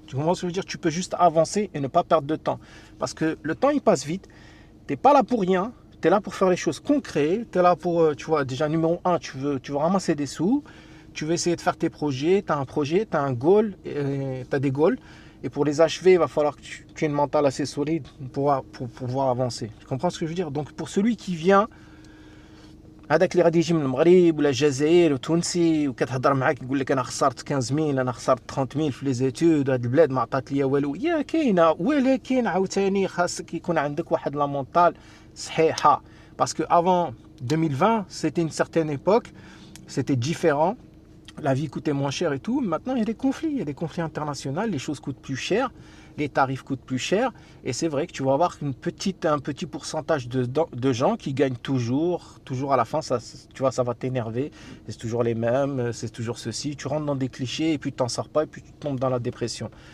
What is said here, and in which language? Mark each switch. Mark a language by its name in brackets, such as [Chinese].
[French] Tu comprends ce que je veux dire? Tu peux juste avancer et ne pas perdre de temps. Parce que le temps, il passe vite. Tu n'es pas là pour rien. Tu es là pour faire les choses concrètes, tu es là pour, tu vois, déjà numéro 1, tu veux ramasser des sous, tu veux essayer de faire tes projets, tu as un projet, tu as un goal, tu as des goals, et pour les achever, il va falloir que tu aies une mentale assez solide pour pouvoir avancer. Tu comprends ce que je veux dire? Donc pour celui qui vient, [Arabic] هذاك اللي غادي يجي من المغرب ولا الجزائر وتونسي وكتهضر معاك يقول لك انا خسرت 15000 انا خسرت 30000 في لي زيتود هاد البلاد ما عطات ليا والو يا كاينه ولكن عاوتاني خاصك يكون عندك واحد لا مونطال صحيحه [French] parce que avant 2020 c'était une certaine époque, c'était différent, la vie coûtait moins cher et tout. Maintenant il y a des conflits internationaux, les choses coûtent plus cher, les tarifs coûtent plus cher, et c'est vrai que tu vas avoir un petit pourcentage de gens qui gagnent toujours à la fin, ça, tu vois, ça va t'énerver, c'est toujours les mêmes, c'est toujours ceci, tu rentres dans des clichés et puis tu t'en sors pas et puis tu tombes dans la dépression.